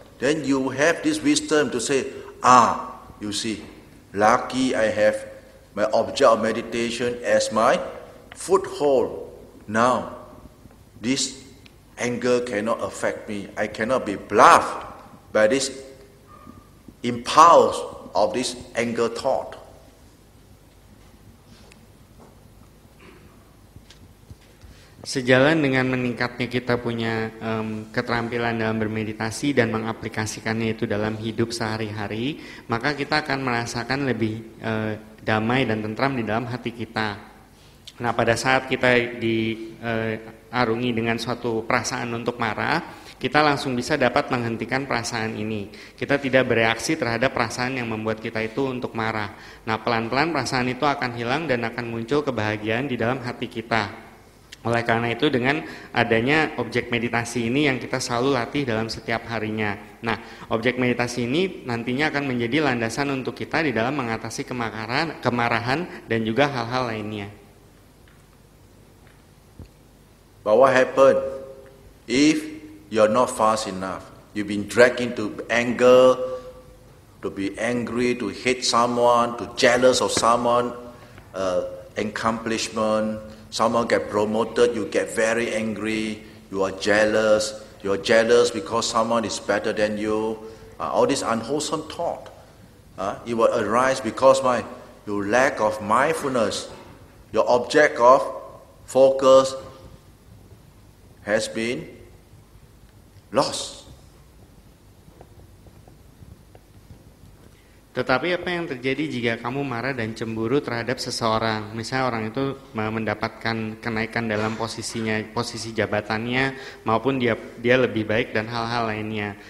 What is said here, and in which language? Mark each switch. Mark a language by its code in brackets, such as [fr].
[en] Then you have this wisdom to say, you see, lucky I have my object of meditation as my foothold. Now, this anger cannot affect me. I cannot be bluffed by this impulse of this anger thought. [id] Sejalan dengan meningkatnya kita punya keterampilan dalam bermeditasi dan mengaplikasikannya itu dalam hidup sehari-hari, maka kita akan merasakan lebih damai dan tentram di dalam hati kita. Nah, pada saat kita diarungi dengan suatu perasaan untuk marah, kita langsung bisa dapat menghentikan perasaan ini. Kita tidak bereaksi terhadap perasaan yang membuat kita itu untuk marah. Nah, pelan-pelan perasaan itu akan hilang dan akan muncul kebahagiaan di dalam hati kita. Oleh karena itu dengan adanya objek meditasi ini yang kita selalu latih dalam setiap harinya. Nah, objek meditasi ini nantinya akan menjadi landasan untuk kita di dalam mengatasi kemarahan dan juga hal-hal lainnya. [en] But what happened if you're not fast enough? You've been dragged into anger, to be angry, to hate someone, to jealous of someone, accomplishment. Someone get promoted, you get very angry, you are jealous. You are jealous because someone is better than you. All this unwholesome thought, it will arise because your lack of mindfulness, your object of focus has been lost. [id] Tetapi apa yang terjadi jika kamu marah dan cemburu terhadap seseorang? Misalnya orang itu mendapatkan kenaikan dalam posisi jabatannya, maupun dia lebih baik dan hal-hal lainnya.